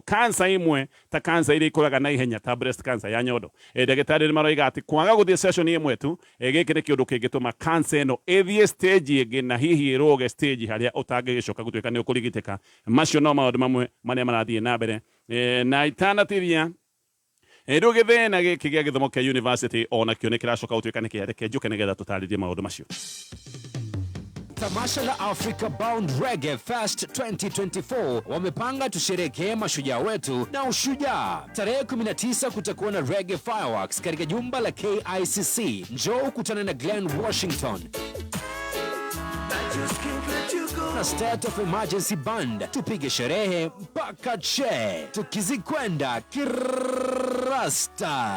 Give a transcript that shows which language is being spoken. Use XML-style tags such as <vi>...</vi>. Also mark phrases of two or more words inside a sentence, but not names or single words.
<ki>Cancer imwe ta cancer iria ikũraga na ihenya ta</ki> <en>breast cancer</en> <ki>ya nyondo, ndagĩtarĩ nĩ maroiga atĩ kwaga gũthiĩ session ĩmwe tu gĩkĩ nĩ kĩũndũ kĩngĩtũma cancer ĩno ĩthiĩ stage ĩngĩ na hihi ĩrũge stage harĩa ũtangĩgĩcoka gũtuĩka nĩ ũkũrigitĩka. Macio no maũndũ mamwe marĩa marathiĩ na mbere na itanatithia rĩu gĩthĩna gĩkĩ gĩa gĩthomo kĩa university ona kĩo nĩ kĩracoka gũtuĩka nĩ kĩareke njũke nĩgetha tũtarĩrie maũndũ macio.</ki> <sw>Tamasha la Africa Bound Reggae Fest 2024 wamepanga tusherekee mashujaa wetu na ushujaa. Tarehe 19 kutakuwa na Reggae Fireworks katika jumba la KICC. Njoo ukutane na Glenn Washington na State of Emergency Band, tupige sherehe mpaka che, tukizikwenda kirasta.</sw>